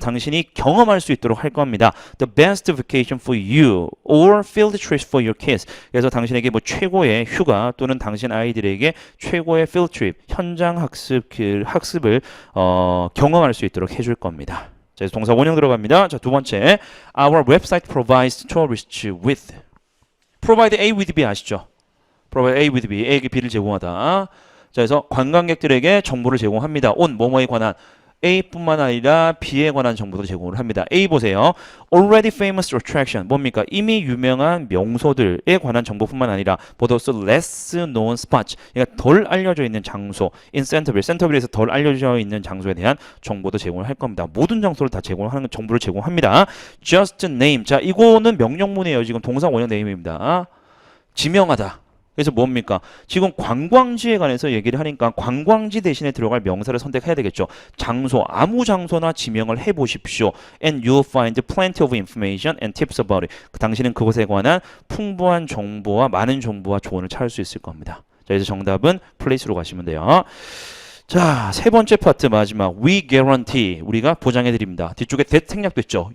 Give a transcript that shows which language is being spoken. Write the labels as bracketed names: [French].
[Korean] 당신이 경험할 수 있도록 할 겁니다. [English] The best vacation for you or field trips for your kids. [Korean] 그래서 당신에게 뭐 최고의 휴가 또는 당신 아이들에게 최고의 field trip, 현장 학습을 경험할 수 있도록 해줄 겁니다. 자, 동사 원형 들어갑니다. 자, 두 번째. [English] Our website provides tourists with. provide A with B [Korean] 아시죠? provide A with B. A에게 B를 제공하다. 자, 그래서 관광객들에게 정보를 제공합니다. on 뭐뭐에 관한 A뿐만 아니라 B에 관한 정보도 제공을 합니다. A 보세요. [English] Already famous attraction. [Korean] 뭡니까? 이미 유명한 명소들에 관한 정보뿐만 아니라 [English] but also less known spots. [Korean] 그러니까 덜 알려져 있는 장소. [English] In Centerville. [Korean] 센터빌에서 덜 알려져 있는 장소에 대한 정보도 제공을 할 겁니다. 모든 장소를 다 제공하는 정보를 제공합니다. [English] Just name. [Korean] 자, 이거는 명령문이에요. 지금 동사 원형 네임입니다. 지명하다. 그래서 뭡니까? 지금 관광지에 관해서 얘기를 하니까 관광지 대신에 들어갈 명사를 선택해야 되겠죠. 장소, 아무 장소나 지명을 해보십시오. [English] And you'll find plenty of information and tips about it. [Korean] 당신은 그곳에 관한 풍부한 정보와 많은 정보와 조언을 찾을 수 있을 겁니다. 자, 그래서 정답은 place로 가시면 돼요. 자, 세 번째 파트 마지막. [English] We guarantee. [Korean] 우리가 보장해 드립니다. 뒤쪽에 that 생략됐죠.